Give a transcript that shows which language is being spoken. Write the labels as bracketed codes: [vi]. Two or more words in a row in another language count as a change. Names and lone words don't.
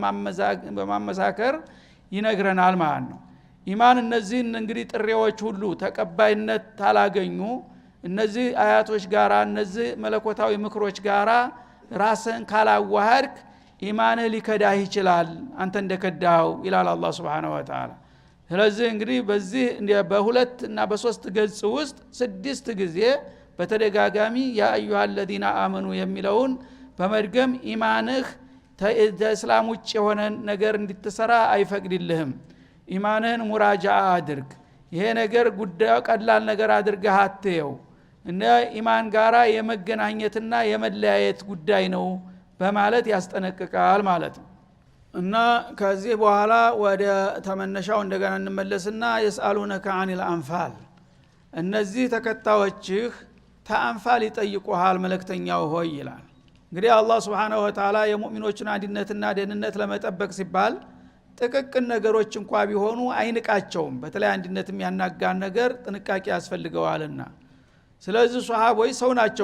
[am] በማመሳከር ይነግረናል ማለት ነው። ኢማን እነዚህን እንግዲህ ጥሪዎች ሁሉ ተቀባይነት ታላገኙ እነዚህ አያቶች ጋራ እነዚህ መለኮታዊ ምክሮች ጋራ ራስን ካላዋሃድክ ኢማንህ ሊከዳህ ይችላል አንተ እንደከዳው ይላል አላህ [ar] سبحانه و [am] Ta'ala። ስለዚህ እንግዲህ በዚህ በሁለት እና በሶስት ገጽ ውስጥ 6 ጊዜ በተደጋጋሚ [ar] يا أيها الذين آمنوا [am] የሚለውን በመድገም ኢማንህ ከእስላም ውጭ የሆነ ነገር እንድትሰራ አይፈቅድልህም። ኢማንህን ሙራጃአ አድርግ። ይሄ ነገር ጉዳዩ ቀላል ነገር አድርገህ አትየው እና ኢማን ጋራ የመገናኘትና የመለያየት ጉዳይ ነው በማለት ያስጠነቅቃል ማለት ነው። እና ከዚህ በኋላ ወደ ተመነሻው እንደገና እንመለስና [ar] يسألونك عن الأنفال [am] እነዚህ ተከታዮችህ ተአንፋል ይጠይቁሃል መልእክተኛው ሆይ ይላል። እንግዲህ አላህ [ar] سبحانه وتعالى [am] የሙእሚኖችን አንድነትና ደህንነት ለመጠበቅ ሲባል ጥቅቅን ነገሮች እንኳን ቢሆኑ አይንቃቸውም። በተለይ አንድነት የሚያናጋን ነገር ጥንቃቄ ያስፈልገዋልና። ስለዚህ ሱሐቦች ሰው ናቸው